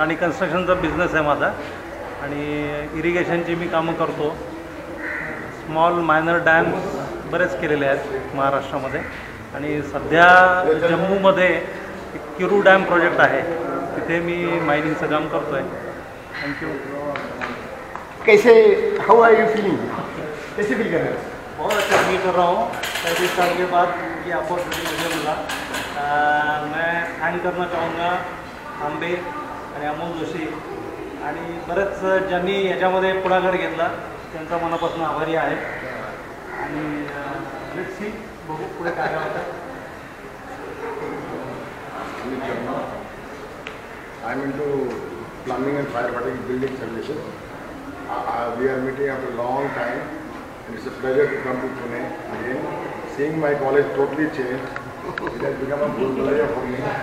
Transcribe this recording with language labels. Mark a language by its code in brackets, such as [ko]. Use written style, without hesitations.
[mr] आणि कन्स्ट्रक्शनचा बिझनेस आहे माझा आणि इरिगेशनची मी कामं करतो. स्मॉल मायनर डॅम्स बरेच केलेले आहेत महाराष्ट्रामध्ये आणि सध्या जम्मूमध्ये एक किरू डॅम प्रोजेक्ट आहे, तिथे मी मायनिंगचं काम करतो आहे. [en] Thank you. [hi] कैसे [en] how are you feeling [hi] कैसे फील कर रहे हो? बहुत अच्छा फील कर रहा हूँ 35 साल के बाद ये अपॉर्चुनिटी मुझे मिला. मैं थैंक करना चाहूँगा [mr] आंबे आणि अमोल जोशी आणि बरेच ज्यांनी याच्यामध्ये पुढाकार घेतला त्यांचा मनापासून आभारी आहे. आणि [en] let's see [mr] बघू पुढे काय काय होतं. [en] I'm into plumbing and firefighting building services. We are meeting after a long time and it's a pleasure to come to Pune again. Seeing my college totally changed. It has become a Bhulbulaiya for me.